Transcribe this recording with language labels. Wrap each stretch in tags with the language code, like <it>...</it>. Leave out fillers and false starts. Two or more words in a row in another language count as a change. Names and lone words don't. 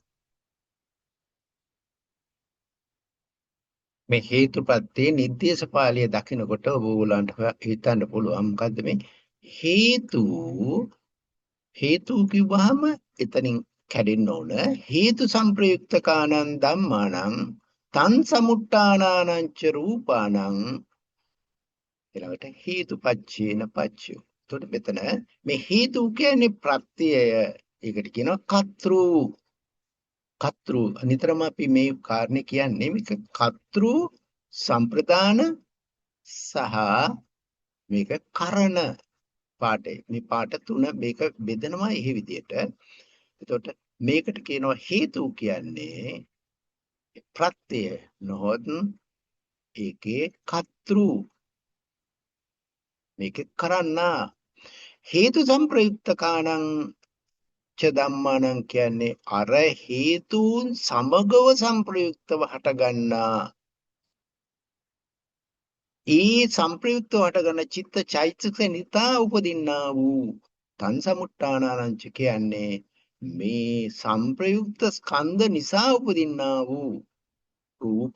<si>මේ හේතුපත්‍ය නිर्देश පාළිය දකිනකොට ඕගොල්ලන්ට හිතන්න පුළුවන් මොකද්ද මේ හේතු කිව්වහම එතනින් කැඩෙන්න ඕන.</si> <pi>හේතු සංප්‍රයුක්ත කානං ධම්මානං තං සමුට්ඨානානං ච රූපානං ඊළඟට හේතුපච්චේන පච්චය.</pi> <si>එතකොට මෙතන මේ හේතු කියන්නේ ප්‍රත්‍යය. ඒකට කියනවා කතෘ. නිතරම අපි මේ කාරණේ කියන්නේ මේක කතෘ සම්ප්‍රදාන සහ මේක කරණ පාඩේ. මේ පාඩ තුන මේක බෙදනවා මේ විදිහට. එතකොට මේකට කියනවා හේතු කියන්නේ ප්‍රත්‍යය නොහොත් ඒකේ කතෘ මේක කරන්න.</si> <pi>හේතු සංප්‍රයුක්ත කාණං ච ධම්මානං</pi> <si>කියන්නේ අර හේතුන් සමගව සංප්‍රයුක්තව හටගන්නා ඒ සංප්‍රයුක්තව හටගන්න චිත්ත චෛතසික නිතා උපදින්නා වූ</si> <pi>තං සමුට්ඨානානං ච</pi> <si>කියන්නේ මේ සංප්‍රයුක්ත ස්කන්ධ නිසා උපදින්නා වූ රූප.</si>